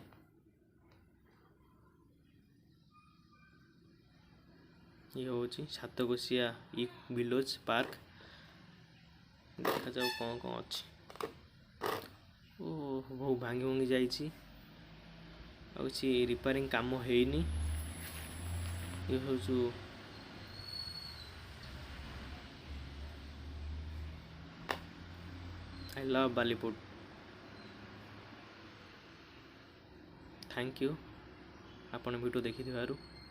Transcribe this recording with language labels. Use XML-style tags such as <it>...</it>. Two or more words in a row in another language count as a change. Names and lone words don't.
<or>ଇଏ ହେଉଛି ସାତକୋଶିଆ ଭିଲେଜ ପାର୍କ। ଦେଖାଯାଉ କ'ଣ ଅଛି। ଓ ବହୁ ଭାଙ୍ଗି ଯାଇଛି, ଆଉ କିଛି ରିପେୟାରିଂ କାମ ହେଇନି। ଇଏ ହେଉଛି</or> <en>I love Ballyput. Thank you</en> <or>ଆପଣ ଭିଡ଼ିଓ ଦେଖିଥିବାରୁ।</or>